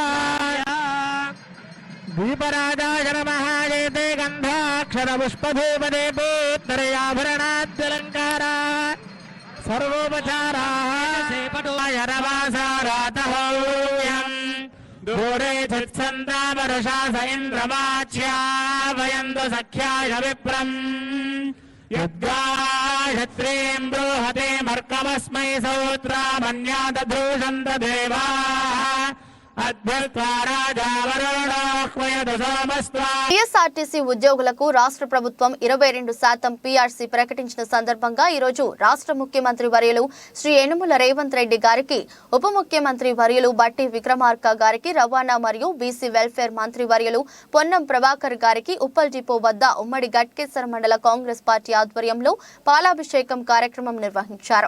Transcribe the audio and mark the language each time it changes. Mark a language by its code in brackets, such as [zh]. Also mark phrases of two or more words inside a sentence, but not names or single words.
[sa] दीपराजाय नमः एते गन्धाक्षरपुष्पधूपदे पूत्तरयाभरणाद्यलङ्कारा सर्वोपचाराः दूरे चित्सन्तामरुषा स इन्द्रमाच्या वयन्तु सख्याय विप्रम् यद्गायत्रीं बृहते मर्कमस्मै सौत्रामन्यादधूषन्त देवाः [te] టీఎస్ఆర్టీసీ ఉద్యోగులకు రాష్ట్ర ప్రభుత్వం 22% పీఆర్సీ ప్రకటించిన సందర్భంగా ఈ రోజు రాష్ట్ర ముఖ్యమంత్రి వర్యులు శ్రీ యనుమల రేవంత్ రెడ్డి గారికి, ఉప ముఖ్యమంత్రి వర్యులు బట్టి విక్రమార్క గారికి, రవాణా మరియు బీసీ వెల్ఫేర్ మంత్రి వర్యులు పొన్నం ప్రభాకర్ గారికి ఉప్పల్ డిపో వద్ద ఉమ్మడి గట్కేసర్ మండల కాంగ్రెస్ పార్టీ ఆధ్వర్యంలో పాలాభిషేకం కార్యక్రమం నిర్వహించారు.